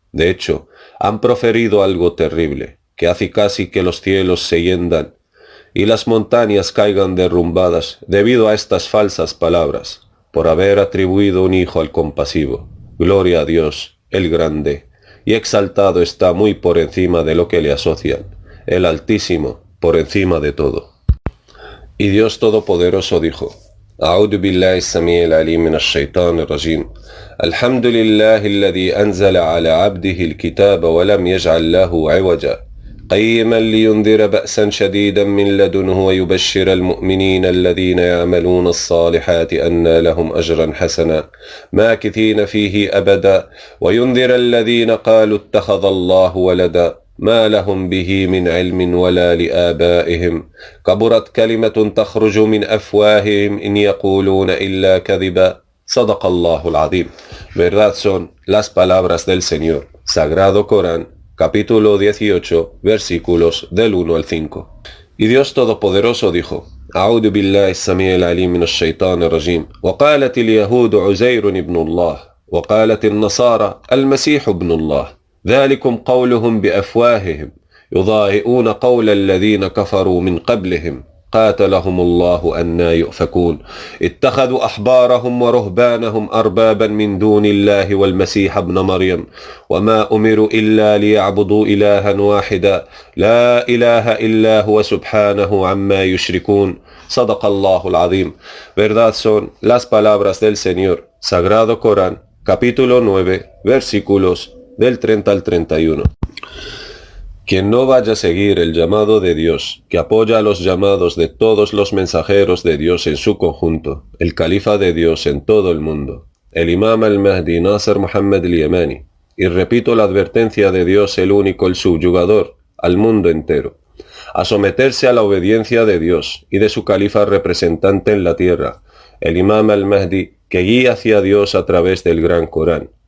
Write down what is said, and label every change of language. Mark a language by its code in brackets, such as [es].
[es] De hecho, han proferido algo terrible, que hace casi que los cielos se hiendan y las montañas caigan derrumbadas debido a estas falsas palabras, por haber atribuido un hijo al compasivo. Gloria a Dios, el grande, y exaltado está muy por encima de lo que le asocian, el Altísimo, por encima de todo. Y Dios Todopoderoso dijo: [ar] أعوذ بالله السميع العليم من الشيطان الرجيم الحمد لله الذي أنزل على عبده الكتاب ولم يجعل له عوجا قيما لينذر بأسا شديدا من لدنه ويبشر المؤمنين الذين يعملون الصالحات أن لهم أجرا حسنا ماكثين فيه أبدا وينذر الذين قالوا اتخذ الله ولدا ما لهم به من علم ولا لآبائهم كبرت كلمة تخرج من أفواههم إن يقولون إلا كذبا صدق الله العظيم. [es] Verdad son las palabras del Señor. Sagrado Corán, capítulo 18, versículos del 1 al 5. Y Dios Todopoderoso dijo: [ar] أعوذ بالله السميع العليم من الشيطان الرجيم وقالت اليهود عزير ابن الله وقالت النصارى المسيح ابن الله ذلكم قولهم بأفواههم يضاهئون قول الذين كفروا من قبلهم قاتلهم الله أنى يؤفكون اتخذوا أحبارهم ورهبانهم أربابا من دون الله والمسيح ابن مريم وما أمروا إلا ليعبدوا إلها واحدا لا إله إلا هو سبحانه عما يشركون صدق الله العظيم. [es] Verdad son las palabras del Señor. Sagrado Corán, capítulo 9, versículos del 30 al 31. Quien no vaya a seguir el llamado de Dios, que apoya a los llamados de todos los mensajeros de Dios en su conjunto, el califa de Dios en todo el mundo, el imam al-Mahdi Nasser Muhammad al-Yamani, y repito la advertencia de Dios el único, el subyugador, al mundo entero, a someterse a la obediencia de Dios y de su califa representante en la tierra, el imam al-Mahdi, que guía hacia Dios a través del gran Corán.